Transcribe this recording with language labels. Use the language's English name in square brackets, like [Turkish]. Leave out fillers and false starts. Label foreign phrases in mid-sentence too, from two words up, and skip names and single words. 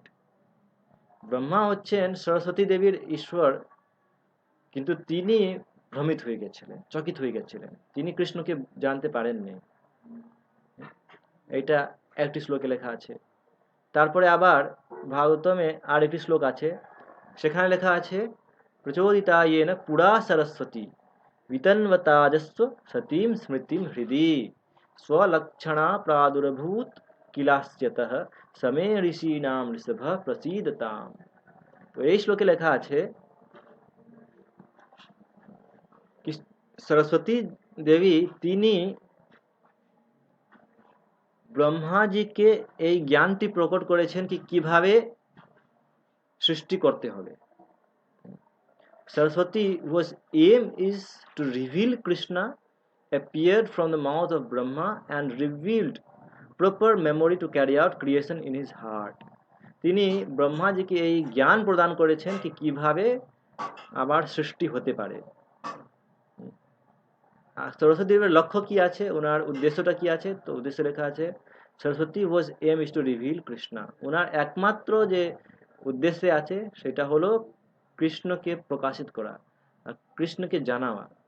[Bangla] ব্রহ্মা হচ্ছেন সরস্বতী দেবীর ঈশ্বর, কিন্তু তিনি ভ্রমিত হয়ে গেছিলেন, চকিত হয়ে গেছিলেন, তিনি কৃষ্ণকে জানতে পারেননি। এটা একটি শ্লোকে লেখা আছে। তারপরে আবার ভাগবতমে আর একটি শ্লোক আছে, সেখানে লেখা আছে [Sanskrit] প্রচোদিতা येन पुरा सरस्वती वितन्वताजस्व सतीं स्मृतिं हृदि स्वलक्षणा प्रादुर्भूत किलास्यतः समे ऋषीणाम ऋषभ प्रसीदताम। [Bangla] তো এই শ্লোকে লেখা আছে কি সরস্বতী দেবী তিনি ব্রহ্মাজিকে এই জ্ঞানটি প্রকট করেছেন কি কিভাবে সৃষ্টি করতে হবে। [English] Saraswati whose aim is to reveal Krishna appeared from the mouth of Brahma and revealed proper memory to carry out creation in his heart. [Bangla] তিনি ব্রহ্মাজিকে এই জ্ঞান প্রদান করেছেন কি কিভাবে আবার সৃষ্টি হতে পারে। আর সরস্বতী দেবের লক্ষ্য কি আছে, ওনার উদ্দেশ্যটা কি আছে, তো উদ্দেশ্য লেখা আছে সরস্বতী [English] was aim is to reveal [Bangla] কৃষ্ণা। ওনার একমাত্র যে উদ্দেশ্যে আছে সেটা হলো কৃষ্ণকে প্রকাশিত করা, কৃষ্ণকে জানাওয়া।